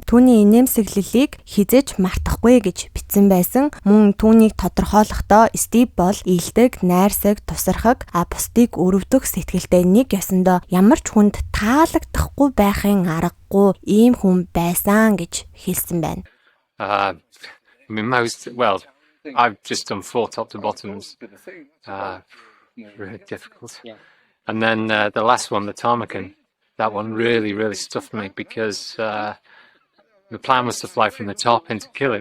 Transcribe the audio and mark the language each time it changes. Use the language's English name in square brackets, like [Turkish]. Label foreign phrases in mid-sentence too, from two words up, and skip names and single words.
[Mongolian] Түүний инээмсэглэлийг хизэж мартахгүй гэж бичсэн байсан. Мөн түүнийг тодорхойлохдоо Стив бол ийдэг, найрсаг, тусархаг, бусдыг өрөвдөх сэтгэлтэй нэг ёсондоо ямар ч хүнд таалагдахгүй байхын аргагүй ийм хүн байсан гэж хэлсэн байна. [English] I've just done 4 top to bottoms. Really difficult. And then the last one, the ptarmigan, that one really, really stuffed me because the plan was to fly from the top into Killin.